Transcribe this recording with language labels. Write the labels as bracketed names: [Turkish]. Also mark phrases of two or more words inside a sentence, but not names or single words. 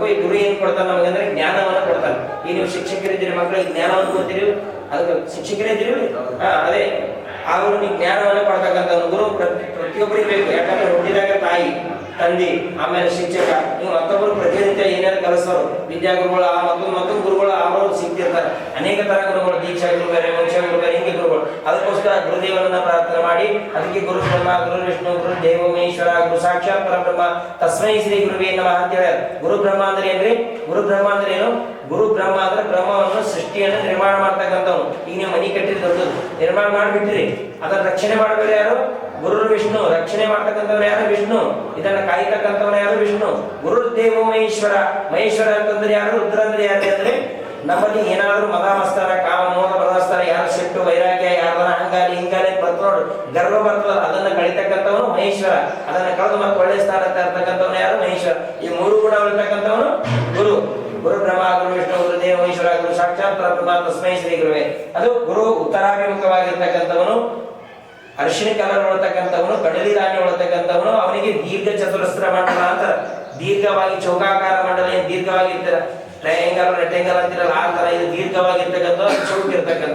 [Kannada] ಈ ಗುರು ಏನ್ ಕೊಡ್ತಾನೆ ನಮಗಂದ್ರೆ ಜ್ಞಾನವನ್ನ ಕೊಡ್ತಾನೆ. ಈ ನೀವು ಶಿಕ್ಷಕರಿದ್ದೀರಿ ಮಕ್ಕಳಿಗೆ ಜ್ಞಾನವನ್ನು ಕೊಡ್ತೀರಿ, ಅದಕ್ಕೆ ಶಿಕ್ಷಕರಿದ್ದೀರಿ ಅದೇ ಅವರು ನೀವು ಜ್ಞಾನವನ್ನ ಕೊಡ್ತಕ್ಕಂಥ ಗುರು ಪ್ರತಿಯೊಬ್ಬರಿಗೆ ಬೇಕು. ಯಾಕಂದ್ರೆ ಹುಟ್ಟಿದಾಗ ತಾಯಿ ತಂದೆ ಆಮೇಲೆ ಶಿಕ್ಷಕ ನೀವು ಮತ್ತೊಬ್ಬರು ಪ್ರತಿನಿತ್ಯ ಏನಾದ್ರು ಕಲಿಸೋರು ವಿದ್ಯಾಗುರುಗಳು ಆ ಮತ್ತೊಂದು ಗುರುಗಳು ಅವರು ಸಿಗ್ತಿರ್ತಾರೆ. ಅನೇಕ ತರ ಗುರುಗಳು, ದೀಕ್ಷಾ ಗುರು ಬೇರೆ, ವಂಶ ಗುರು ಬೇರೆ, ಹಿಂಗೆ ಗುರುಗಳು. ಅದಕ್ಕೋಸ್ಕರ ಗುರುದೇವರನ್ನ ಪ್ರಾರ್ಥನೆ ಮಾಡಿ ಅದಕ್ಕೆ [Sanskrit] ಗುರು ಬ್ರಹ್ಮ ಗುರು ವಿಷ್ಣು ಗುರು ದೇವ ಮಹೇಶ್ವರ ಗುರು ಸಾಕ್ಷಾತ್ ಪರಬ್ರಹ್ಮ ತಸ್ಮೈ ಶ್ರೀ ಗುರುವೇ ನಮಃ [Kannada] ಅಂತ ಹೇಳ್ಯಾರ. [Sanskrit] ಗುರು ಬ್ರಹ್ಮ [Kannada] ಅಂದ್ರೆ ಏನ್ರಿ? [Sanskrit] ಗುರು ಬ್ರಹ್ಮ [Kannada] ಅಂದ್ರೆ ಏನು? [Sanskrit] ಗುರು ಬ್ರಹ್ಮ [Kannada] ಅಂದ್ರೆ ಬ್ರಹ್ಮವನ್ನು ಸೃಷ್ಟಿಯನ್ನು ನಿರ್ಮಾಣ ಮಾಡ್ತಕ್ಕಂಥವ್ನು. ಈಗ ನೀವು ಮನಿ ಕಟ್ಟಿದ ದೊಡ್ಡದು ನಿರ್ಮಾಣ ಮಾಡಿಬಿಟ್ರಿ, ಅದನ್ನ ರಕ್ಷಣೆ ಮಾಡಬೇಡ ಯಾರು? [Sanskrit] ಗುರು ವಿಷ್ಣು. [Kannada] ರಕ್ಷಣೆ ಮಾಡ್ತಕ್ಕಂಥವ್ರು ಯಾರು? ವಿಷ್ಣು. ಇದನ್ನ ಕಾಯ್ತಕ್ಕಂಥವ್ರು ಯಾರು? ವಿಷ್ಣು. [Sanskrit] ಗುರು ದೇವ ಮಹೇಶ್ವರ. [Kannada] ಮಹೇಶ್ವರ ಅಂತಂದ್ರೆ ಯಾರು? ರುದ್ರ ಅಂದ್ರೆ ಯಾರು ಅಂದ್ರೆ ನಮ್ಮಲ್ಲಿ ಏನಾದ್ರು ಮದ ಮಸ್ತಾರ ಕಾಮ ಮೋಹ ಬದಸ್ತಾರ ಯಾರು ಸಿಟ್ಟು ವೈರಾಗ್ಯ ಯಾರ ಹಂಗಾಲಿ ಹಿಂಗಾಲಿ ಬರ್ತ ನೋಡು ಗರ್ವ ಬರ್ತದ ಅದನ್ನ ಕಳಿತಕ್ಕಂಥವನು ಮಹೇಶ್ವರ. ಅದನ್ನ ಕಳೆದು ಮತ್ತೆ ಒಳ್ಳೆ ಸ್ಥಾನ ತರ್ತಕ್ಕಂಥವನು ಯಾರು? ಮಹೇಶ್ವರ. ಈ 3 ಗುಣ ಉಳ್ತಕ್ಕಂಥವನು ಗುರು. [Sanskrit] ಗುರು ಬ್ರಹ್ಮ ಗುರು ವಿಷ್ಣು ಗುರು ದೇವ ಮಹೇಶ್ವರ ಗುರು ಸಾಕ್ಷಾತ್ ಪರಬ್ರಹ್ಮ ತಸ್ಮೈ ಶ್ರೀ ಗುರುವೇ. [Kannada] ಅದು ಗುರು ಉತ್ತರಾಭಿಮುಖವಾಗಿರ್ತಕ್ಕಂಥವನು, ಅರಿಶಿನ ಕಲರ್ ಒಳತಕ್ಕಂಥವನು, ಕಡಲಿ ಧಾನ್ಯ ಒಳತಕ್ಕಂಥವನು. ಅವನಿಗೆ ದೀರ್ಘ ಚತುರಸ್ರ ಮಂಡಲ ಅಂತ ದೀರ್ಘವಾಗಿ ಚೌಕಾಕಾರ ಮಂಡಲ ಏನ್ ದೀರ್ಘವಾಗಿರ್ತಾರ [English] triangle rectangle [Kannada] ಅಂತಿರಲ್ಲ ಆ ತರ ಇದು ದೀರ್ಘವಾಗಿರ್ತಕ್ಕಂಥದ್ದು, ಚೌಕ ಇರ್ತಕ್ಕಂಥದ್ದು.